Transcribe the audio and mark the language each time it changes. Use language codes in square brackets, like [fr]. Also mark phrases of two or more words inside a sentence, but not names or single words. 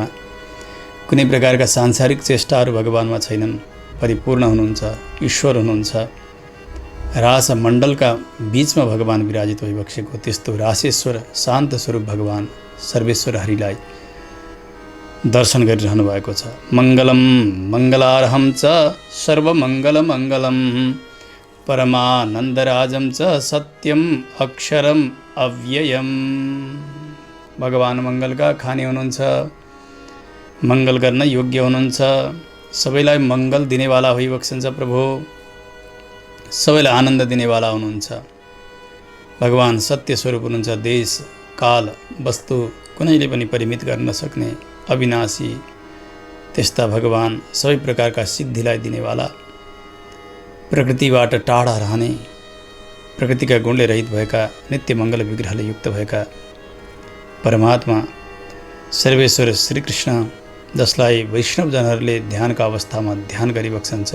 [ne] कुनै प्रकारका सांसारिक चेष्टाहरू भगवानमा छैनन्। परिपूर्ण हुनुहुन्छ, ईश्वर हुनुहुन्छ। रास मण्डलका बीचमा भगवान विराजित भइबक्सेको त्यस्तो रासेश्वर शान्त स्वरूप भगवान सर्वेश्वर हरिलाई दर्शन गरिरहनु भएको छ। [sa] मङ्गलम मङ्गलार्हं च सर्वमङ्गलमङ्गलम् परमानन्दराजं च सत्यम अक्षरम अव्ययम्। [ne] भगवान मङ्गलका खानी हुनुहुन्छ, मङ्गल गर्न योग्य हुनुहुन्छ। सबैलाई मङ्गल दिनेवाला भइबक्सन्छ प्रभु। सबैलाई आनन्द दिनेवाला हुनुहुन्छ। भगवान सत्य स्वरूप हुनुहुन्छ। देश काल वस्तु कुनैले पनि परिमित गर्न नसक्ने अविनाशी त्यस्ता भगवान सबै प्रकारका सिद्धिलाई दिनेवाला, प्रकृतिबाट टाढा रहने, प्रकृतिका गुणले रहित भएका, नित्य मङ्गल विग्रहले युक्त भएका परमात्मा सर्वेश्वर श्रीकृष्ण, जसलाई वैष्णवजनहरूले ध्यानका अवस्थामा ध्यान गरिबक्सन्छ।